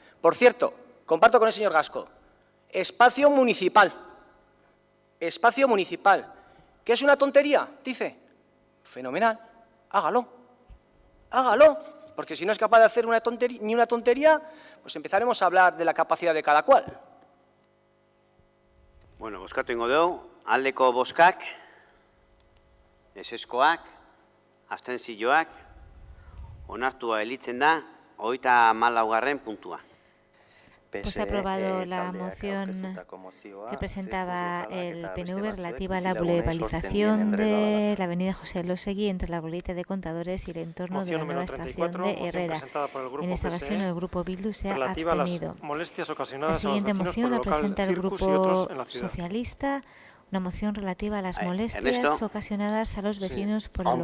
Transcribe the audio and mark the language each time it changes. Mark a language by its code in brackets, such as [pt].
[es] Por cierto, comparto con el señor Gasco, espacio municipal. Espacio municipal. ¿Qué es una tontería? Dice. Fenomenal. Hágalo. Hágalo. Porque si no es capaz de hacer ni una tontería, pues empezaremos a hablar de la capacidad de cada cual. [eu] Bueno, bozkatu ingo dugu, aldeko bozkak, eseskoak, abstentzioak, onartua elitzen da, 34. puntua. [es] Pues ha aprobado la moción que presentaba el PNV relativa a la boulevarización de la avenida José Elósegui entre la glorieta de Contadores y el entorno de la nueva estación de Herrera. En esta ocasión el Grupo Bildu se ha abstenido. La siguiente moción la presenta el Grupo Socialista, una moción relativa a las molestias ocasionadas a los vecinos por el